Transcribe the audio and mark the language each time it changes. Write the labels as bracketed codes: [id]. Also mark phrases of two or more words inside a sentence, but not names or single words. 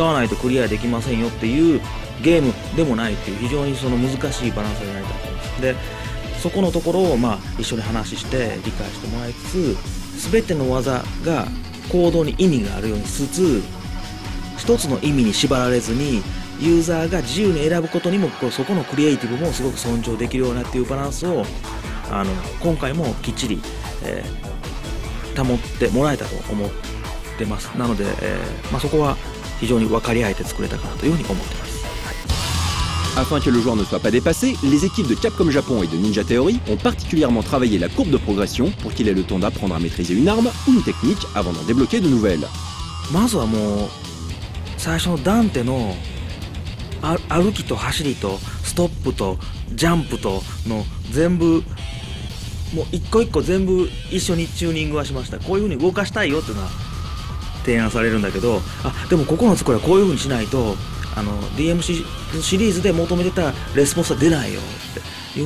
[ja] わないとクリアできませんよっていうゲームでもないっていう非常に難しいバランスになりたいと思います。でそこのところを一緒に話して理解してもらいつつ、全ての技が行動に意味があるようにしつつ、一つの意味に縛られずにユーザーが自由に選ぶことにもそこのクリエイティブもすごく尊重できるようなっていうバランスを今回もきっちり、保ってもらえたと思ってます。なので、そこは非常に分かり合えて作れたかなというふうに思ってます。 [fr] Afin que le joueur ne soit pas dépassé, les équipes de Capcom Japon et de Ninja Theory ont particulièrement travaillé la courbe de progression pour qu'il ait le temps d'apprendre à maîtriser une arme ou une technique avant d'en débloquer de nouvelles. [ja] まずはもう最初のダンテの歩きと走りとストップとジャンプとの全部もう一個一個全部一緒にチューニングはしました。こういう風に動かしたいよっていうのは提案されるんだけど、でも9つこれはこういう風にしないとDMC シリーズで求めてたレスポンスは出ないよって